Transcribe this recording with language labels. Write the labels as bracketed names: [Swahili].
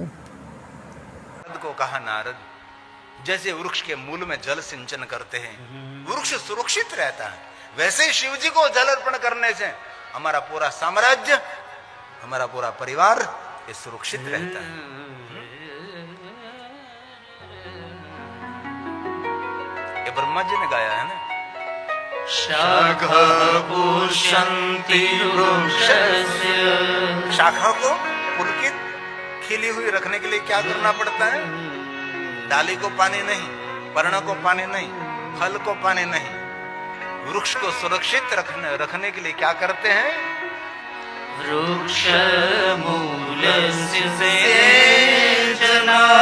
[Hindi] नारद को कहा, नारद, जैसे वृक्ष के मूल में जल सिंचन करते हैं वृक्ष सुरक्षित रहता है, वैसे शिव जी को जल अर्पण करने से हमारा पूरा साम्राज्य, हमारा पूरा परिवार ये सुरक्षित रहता है। ये ब्रह्मा जी ने गाया है ना। [Sanskrit] शाखा पुष्यन्ति वृक्षस्य। [Hindi] शाखा को पुलकित खिली हुई रखने के लिए क्या करना पड़ता है? डाली को पानी नहीं, पर्ण को पानी नहीं, फल को पानी नहीं, वृक्ष को सुरक्षित रखने के लिए क्या करते हैं? [Sanskrit] वृक्ष मूलस्य सेचना।